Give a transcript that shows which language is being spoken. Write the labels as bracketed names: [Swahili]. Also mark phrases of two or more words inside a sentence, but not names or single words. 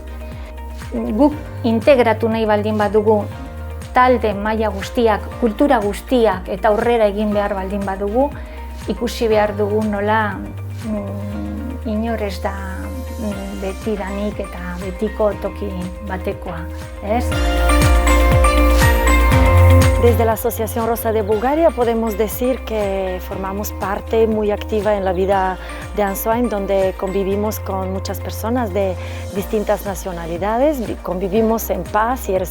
[Basque] Guk integratu nahi baldin badugu talde maila guztiak, kultura guztiak eta aurrera egin behar baldin badugu, ikusi behar dugu nola inor ez da betidanik eta betiko toki batekoa, ez? [Spanish] Desde la Asociación Rosa de Bulgaria podemos decir que formamos parte muy activa en la vida de Ansoain, donde convivimos con muchas personas de distintas nacionalidades, convivimos en paz y